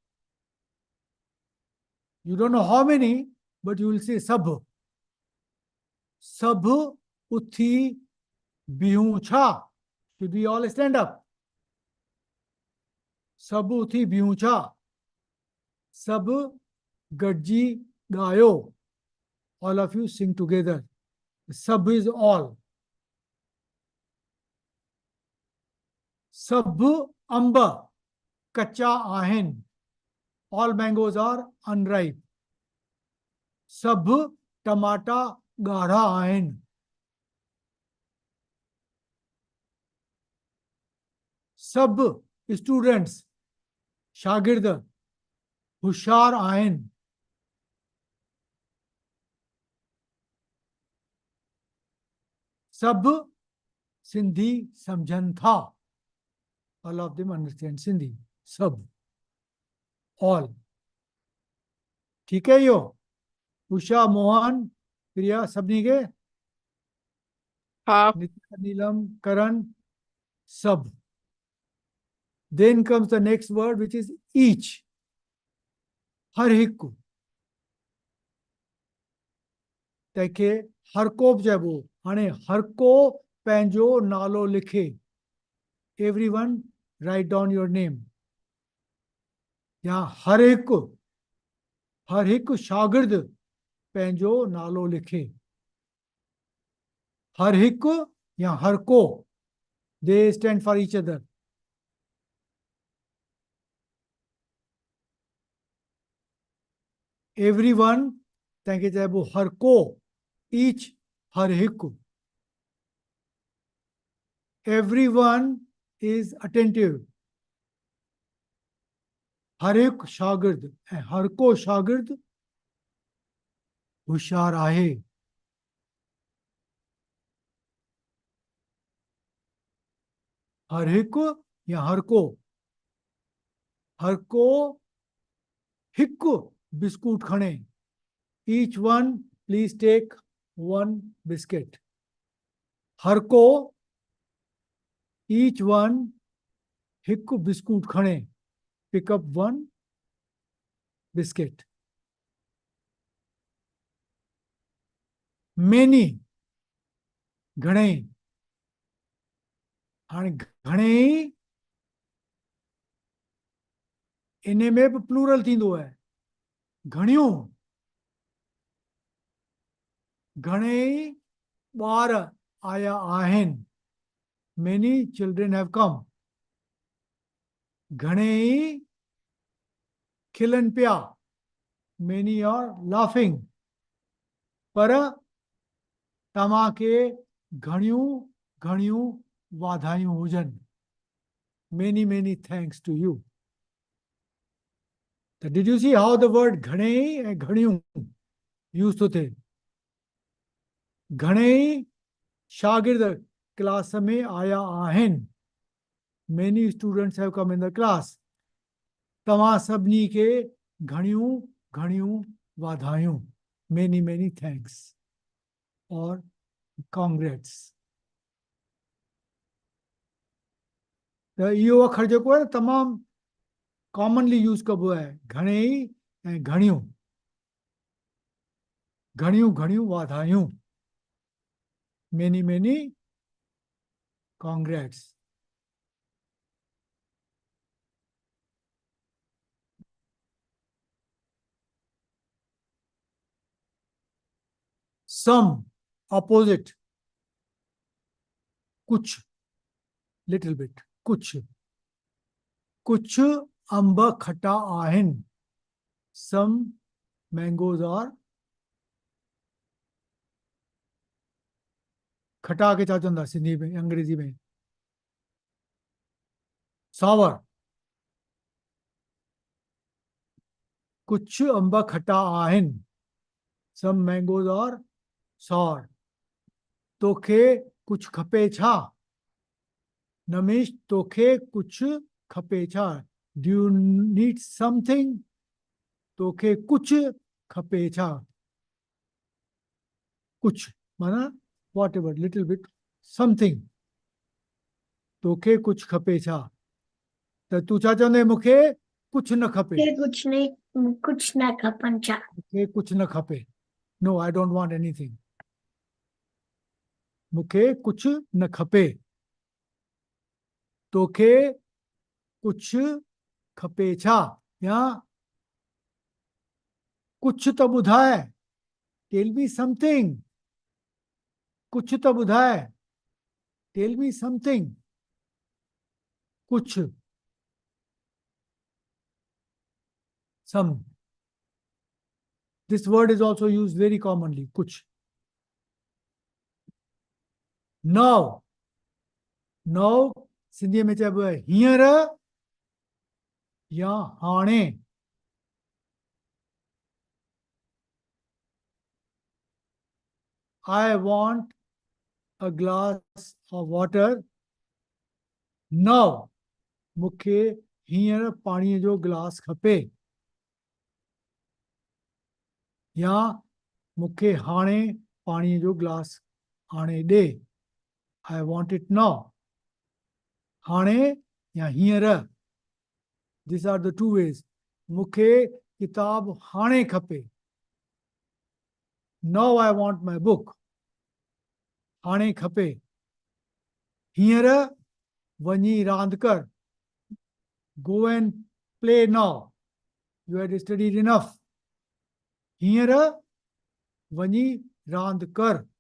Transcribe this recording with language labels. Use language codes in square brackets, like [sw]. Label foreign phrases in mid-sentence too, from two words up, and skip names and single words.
[en] You don't know how many, but you will say सभु। [sd] सभु उथी बीहूं छा? [en] Should we all stand up? [sd] सभु उथी बीहूं छा? सभु गॾिजी ॻायो। [en] All of you sing together. सभु is all। [sd] सभु अंब कचा आहिनि। [en] All mangoes are unripe. [sd] सभु टमाटा ॻाढ़ा आहिनि। सभु स्टूडेंट्स शागिर्द होशियार आहिनि। सभु सिंधी सम्झनि था। [en] All of them understand Sindhi. [sd] सभु, ऑल। [hi] ठीक है [sd] इहो? उषा, मोहन, प्रिया, सभिनी खे? हाँ। नित्या, नीलम, करण, सभु। [en] Then comes the next word, which is each. [sd] हर हिकु। तंहिंखे हर को बि चइबो। हाणे हर को पंहिंजो नालो लिखे। [en] Everyone write down your name. [sd] या हर हिकु शागिर्द पंहिंजो नालो लिखे। हर हिकु या हर को। [en] They stand for each other. [sd] Everyone तंहिंखे चइबो हर को। [en] Each [sd] हर हिकु। [en] Everyone is attentive. [sd] हर हिकु शागिर्द ऐं हर को शागिर्द होशियार आहे। हर हिकु या हर को। हर को हिकु बिस्कुट खणे। [en] Each one please take one biscuit. [sd] हर को [en] each one [sd] हिकु बिस्कुट खणे। [en] Pick up one biscuit. [sd] Many घणेई। हाणे घणेई इन में बि प्लूरल थींदो आहे। घणियूं। घणेई ॿार आया आहिनि। [en] Many children have come. [sd] घणेई खिलनि पिया। [en] Many are laughing. [sd] पर तव्हांखे घणियूं घणियूं वाधायूं हुजनि। [en] Many many thanks to you. So did you see how the word [sd] घणेई ऐं घणियूं यूज़ थो थिए? घणेई शागिर्द क्लास में आया आहिनि। [en] Many students have come in the class. [sd] तव्हां सभिनी खे घणियूं घणियूं वाधायूं। [en] Many many thanks or congrats. [sd] त इहो अखर जेको आहे न तमामु [en] commonly use [sd] कबो आहे। घणेई ऐं घणियूं। घणियूं घणियूं वाधायूं। [en] Many many congrats. Some, opposite. कुछ, little bit. [sd] कुछ। कुछ अंब खटा आहिनि। [en] Some mangoes are [sd] खटा के छा चवंदा सिंधी में अंग्रेजी में? सावर। कुछ अंब खटा आहिनि। [en] Some mangoes are sour. [sd] तोखे कुछ खपे छा? नमीश, तोखे कुछ खपे छा? [en] Do you need something? [sd] तोखे कुछ खपे छा? कुछ माना [en] whatever little bit something [sd] तोखे कुछ खपे छा त तूं छा चवंदे मूंखे कुछ न खपे के कुछ न खपनि छा मूंखे कुछ न खपे [en] no I don't want anything [sd] मूंखे कुछ न खपे तोखे कुछ खपे छा या कुछ त ॿुधाए [en] tell me something [sd] कुछ त ॿुधाए [en] tell me something कुछ some this word is also used very commonly kuch now now [sd] सिंधीअ में चइबो आहे हींअर या हाणे [en] I want a glass of water now [sd] मूंखे हींअर पाणीअ जो गिलास खपे या मूंखे हाणे पाणीअ जो गिलास आणे ॾे [en] I want it now [sd] हाणे या हींअर [en] these are the two ways [sd] मूंखे किताब हाणे खपे [en] now I want my book [sd] हाणे खपे हींअर वञी रांदि कर [en] go and play now you had studied enough [sd] हींअर वञी रांदि कर